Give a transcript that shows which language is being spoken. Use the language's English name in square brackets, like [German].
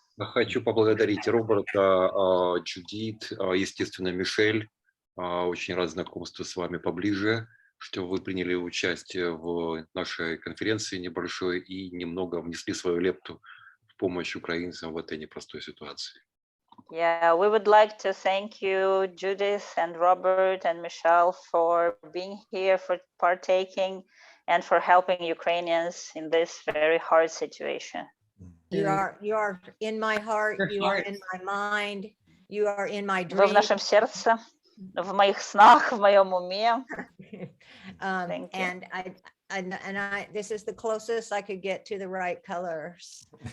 [Russian] Хочу поблагодарить Роберта, Джудит, естественно, Мишель. Очень рад знакомству с вами поближе, что вы приняли участие в нашей конференции небольшой и немного внесли свою лепту в помощь украинцам в этой непростой ситуации. [English] Yeah, we would like to thank you, Judith and Robert and Michelle, for being here, for partaking, and for helping Ukrainians in this very hard situation. You are in my heart, you are in my mind, you are in my [Russian] Вы в [English] dreams. [Russian] нашем сердце, в моих снах, в моем уме. [English] Thank you. And I this is the closest I could get to the right colors.